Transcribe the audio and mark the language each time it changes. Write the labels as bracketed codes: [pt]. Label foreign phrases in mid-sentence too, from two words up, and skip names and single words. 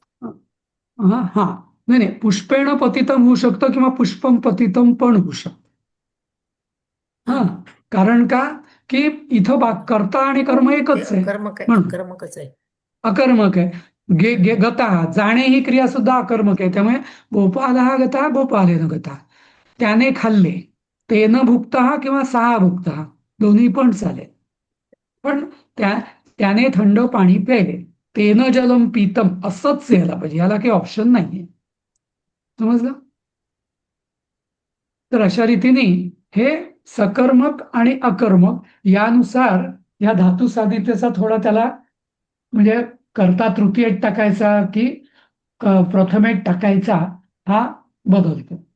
[mr] हा नाही, [sa] पुष्पेण पतितम [mr] होऊ शकतं किंवा [sa] पुष्पम पतितम [mr] पण होऊ शकतं. हा, कारण का? की इथं कर्ता आणि कर्म एकच आहे म्हणून. अकर्मकच आहे. अकर्मक आहे. गतः, जाणे ही क्रिया सुद्धा अकर्मक आहे, त्यामुळे [sa] गोपालः गतः गोपालेन गतः. [mr] त्याने खाल्ले, [sa] तेन भुक्तः [mr] किंवा [sa] सहा भुक्तः [mr] दोन्ही पण चालेल. पण त्याने थंड पाणी प्यायले, [sa] तेन जलम पीतम [mr] असंच यायला पाहिजे, याला काही ऑप्शन नाहीये. समजलं? तर अशा रीतीने हे सकर्मक आणि अकर्मक यानुसार या धातू साधितेचा थोडा त्याला म्हणजे कर्ता तृतीयेत टाकायचा की प्रथमेत टाकायचा हा बदलतो.